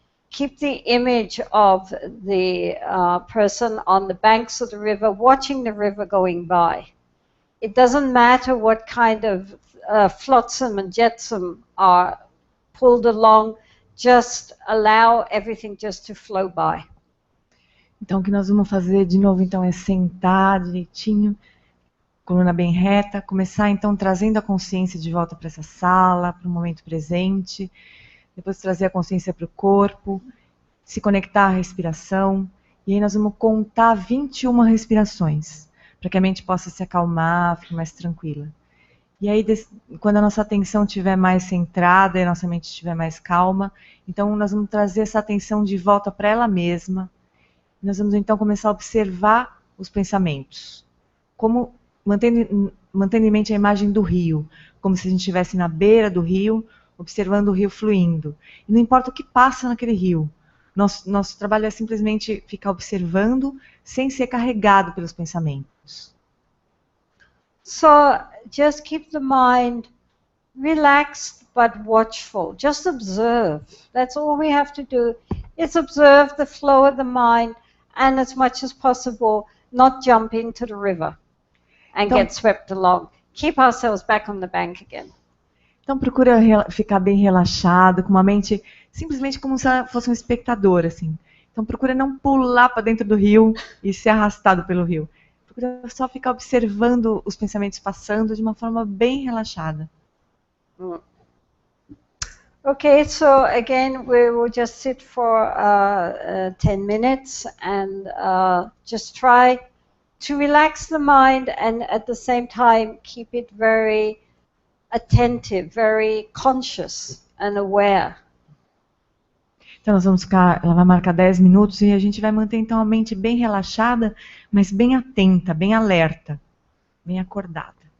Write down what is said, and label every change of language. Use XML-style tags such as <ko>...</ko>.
<en>Keep the image of the person on the banks of the river, watching the river going by. It doesn't matter what kind of flotsam and jetsam are pulled along, just allow everything just to flow by.</en> <pt>Então, o que nós vamos fazer de novo, então, é sentar direitinho, coluna bem reta, começar, então, trazendo a consciência de volta para essa sala, para o momento presente, depois trazer a consciência para o corpo, se conectar à respiração, e aí nós vamos contar 21 respirações, para que a mente possa se acalmar, ficar mais tranquila. E aí, quando a nossa atenção estiver mais centrada e a nossa mente estiver mais calma, então nós vamos trazer essa atenção de volta para ela mesma. Nós vamos então começar a observar os pensamentos, como mantendo em mente a imagem do rio, como se a gente estivesse na beira do rio, observando o rio fluindo. E não importa o que passa naquele rio, Nosso trabalho é simplesmente ficar observando, sem ser carregado pelos pensamentos.</pt> <en>So just keep the mind relaxed but watchful. Just observe. That's all we have to do. Is observe the flow of the mind and as much as possible not jump into the river and</en> <pt>Então,</pt> <en>get swept along. Keep ourselves back on the bank again.</en> <pt>Então procura ficar bem relaxado, com uma mente simplesmente como se ela fosse um espectador, assim. Então procura não pular para dentro do rio e ser arrastado pelo rio. Procura só ficar observando os pensamentos passando de uma forma bem relaxada.</pt> <en>Okay, so again, we will just sit for 10 minutes and just try to relax the mind and at the same time keep it very attentive, very conscious and aware.</en> <pt>Então nós vamos ficar, ela vai marcar 10 minutos e a gente vai manter então a mente bem relaxada, mas bem atenta, bem alerta, bem acordada.</pt>